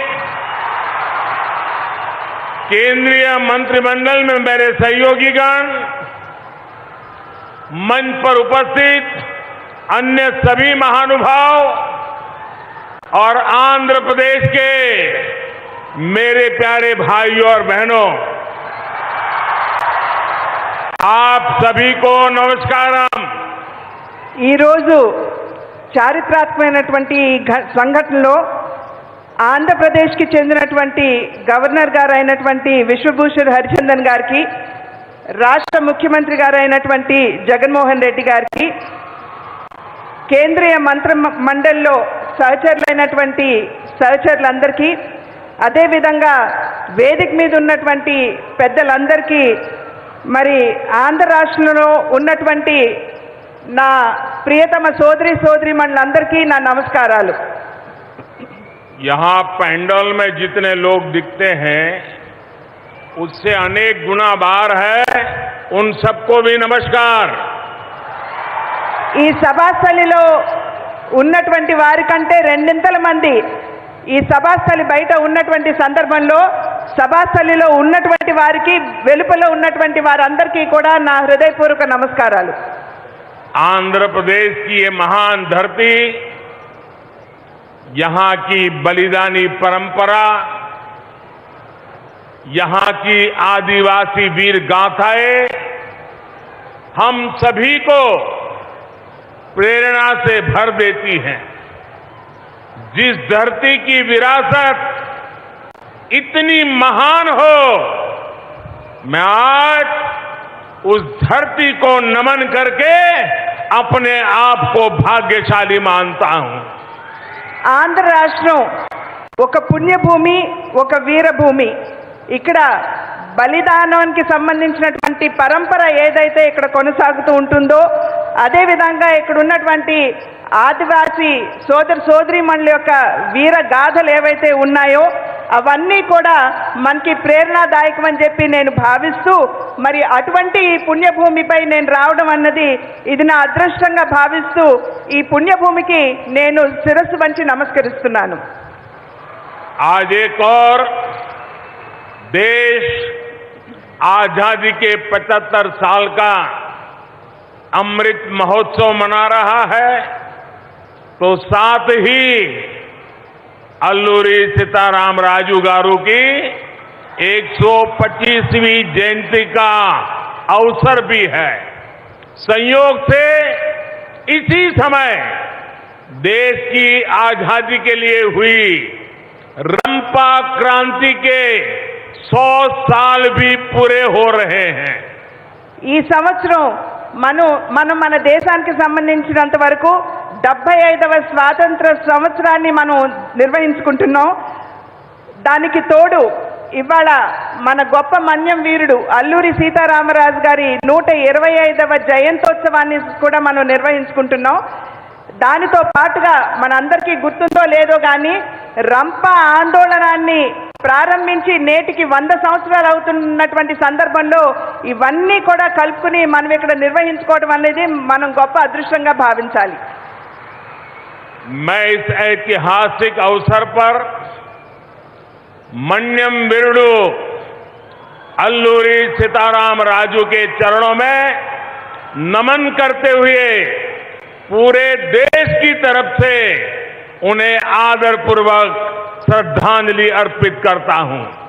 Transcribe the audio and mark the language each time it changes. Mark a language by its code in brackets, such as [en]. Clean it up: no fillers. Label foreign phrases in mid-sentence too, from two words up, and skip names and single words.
[hi] केंद्रीय मंत्रिमंडल में मेरे सहयोगीगण, मंच पर उपस्थित अन्य सभी महानुभाव और आंध्र प्रदेश के मेरे प्यारे भाइयों और बहनों, आप सभी को नमस्कारम. [te] ఈ రోజు చారిత్రాత్మకమైనటువంటి సంఘటనలో ఆంధ్రప్రదేశ్కి చెందినటువంటి గవర్నర్ గారు అయినటువంటి విశ్వభూషణ్ హరిచందన్ గారికి, రాష్ట్ర ముఖ్యమంత్రి గారు అయినటువంటి జగన్మోహన్ రెడ్డి గారికి, కేంద్రీయ మంత్రి మండలిలో సహచరులైనటువంటి సహచరులందరికీ, అదేవిధంగా వేదిక మీద ఉన్నటువంటి పెద్దలందరికీ, మరి ఆంధ్ర రాష్ట్రంలో ఉన్నటువంటి నా ప్రియతమ సోదరీమణులందరికీ నా నమస్కారాలు. [hi] यहाँ पैंडल में जितने लोग दिखते हैं उससे अनेक गुना बार है, उन सबको भी नमस्कार. [te] ఈ సభాస్థలిలో ఉన్నటువంటి వారికంటే రెండింతల మంది ఈ సభాస్థలి బయట ఉన్నటువంటి సందర్భంలో సభాస్థలిలో ఉన్నటువంటి వారికి, వెలుపల ఉన్నటువంటి వారందరికీ కూడా నా హృదయపూర్వక నమస్కారాలు. [hi] आंध्र प्रदेश की ये महान धरती, यहाँ की बलिदानी परंपरा, यहाँ की आदिवासी वीर गाथाएं हम सभी को प्रेरणा से भर देती हैं. जिस धरती की विरासत इतनी महान हो, मैं आज उस धरती को नमन करके अपने आप को भाग्यशाली मानता हूं. [te] ఆంధ్ర రాష్ట్రం ఒక పుణ్యభూమి, ఒక వీరభూమి. ఇక్కడ బలిదానానికి సంబంధించినటువంటి పరంపర ఏదైతే ఇక్కడ కొనసాగుతూ ఉంటుందో అదేవిధంగా ఇక్కడ ఉన్నటువంటి ఆదివాసీ సోదరీమణుల యొక్క వీర గాథలు ఏవైతే ఉన్నాయో అవన్నీ కూడా మనకి ప్రేరణాదాయకం అని చెప్పి నేను భావిస్తూ, మరి అటువంటి ఈ పుణ్యభూమిపై నేను రావడం అన్నది ఇది నా అదృష్టంగా భావిస్తూ ఈ పుణ్యభూమికి నేను శిరస్సు వంచి నమస్కరిస్తున్నాను. [hi] आज एक और देश आजादी के 75 साल का अमृत महोत्सव मना रहा है, तो साथ ही अल्लूरी सीताराम राजू गारू की 125वीं जयंती का अवसर भी है. संयोग से इसी समय देश की आजादी के लिए हुई रंपा क्रांति के 100 साल भी पूरे हो रहे हैं. [te] ఈ సంవత్సరం మనం మన దేశానికి సంబంధించినంత వరకు 75వ స్వాతంత్ర సంవత్సరాన్ని మనం నిర్వహించుకుంటున్నాం. దానికి తోడు ఇవాళ మన గొప్ప మన్యం వీరుడు అల్లూరి సీతారామరాజు గారి 125వ జయంతోత్సవాన్ని కూడా మనం నిర్వహించుకుంటున్నాం. దానితో పాటుగా మనందరికీ గుర్తుందో లేదో కానీ రంపా ఆందోళనాన్ని ప్రారంభించి నేటికి 100 సంవత్సరాలు అవుతున్నటువంటి సందర్భంలో ఇవన్నీ కూడా కలుపుకుని మనం ఇక్కడ నిర్వహించుకోవడం అనేది మనం గొప్ప అదృష్టంగా భావించాలి. [hi] मैं इस ऐतिहासिक अवसर पर [te] మన్యం వీరుడు [hi] अल्लूरी सीताराम राजू के चरणों में नमन करते हुए पूरे देश की तरफ से उन्हें आदरपूर्वक श्रद्धांजलि अर्पित करता हूं.